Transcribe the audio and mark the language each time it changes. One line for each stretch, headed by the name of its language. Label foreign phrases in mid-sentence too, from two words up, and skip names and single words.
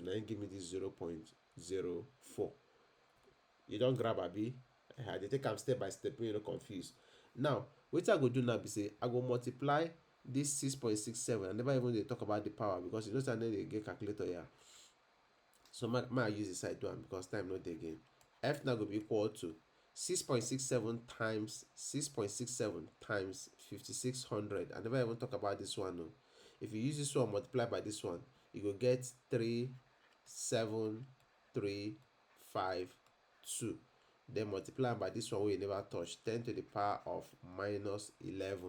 Nigerian Pidgin: Now give me this 0.04. You don't grab abi? I dey take am step by step, you no confuse. Now, wetin I go do now be say I go multiply this 6.67. I never even dey talk about the power because you know say I no dey get calculator here. So may I use the side do am because time no dey again. F now go be equal to 6.67 times 5600. I never even talk about this one. No. If you use this one multiply by this one, you go get 37352. Then multiply by this one wey you never touch, 10 to the power of minus 11.